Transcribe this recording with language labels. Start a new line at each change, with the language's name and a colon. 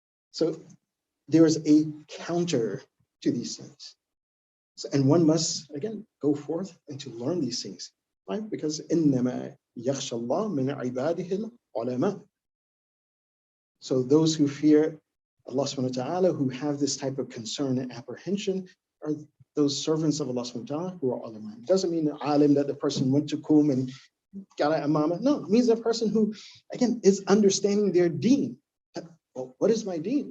English: So there is a counter to these things. So, and one must, again, go forth and to learn these things. Why? Because
Arabic: إِنَّمَا يَخْشَى اللَّهَ مِنْ عِبَادِهِ الْعُلَمَاءِ.
English: So those who fear Allah subhanahu wa ta'ala, who have this type of concern and apprehension, are those servants of Allah subhanahu wa ta'ala who are ulama. It doesn't mean alim that the person went to Qum and got an imama. No, it means a person who, again, is understanding their deen. Well, what is my deen?